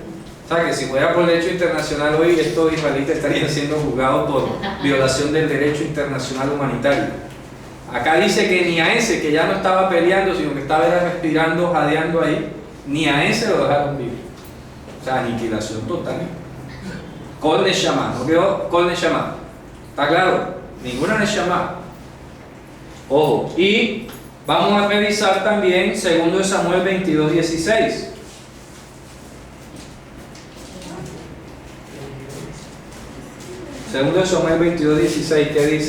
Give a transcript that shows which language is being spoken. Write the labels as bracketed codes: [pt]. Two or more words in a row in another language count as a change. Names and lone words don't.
[es] O sea, que si fuera por el derecho internacional hoy, estos israelitas estarían siendo juzgados por violación del derecho internacional humanitario. Acá dice que ni a ese, que ya no estaba peleando, sino que estaba respirando, jadeando ahí, ni a ese lo dejaron vivir. O sea, aniquilación total. [he] כל נשמה, [es] ¿no quedó? [he] כל נשמה. [es] ¿Está claro? Ninguna neshama. Ojo, y vamos a revisar también 2 Samuel 22:16. Segundo de Samuel 22:16, ¿qué dice?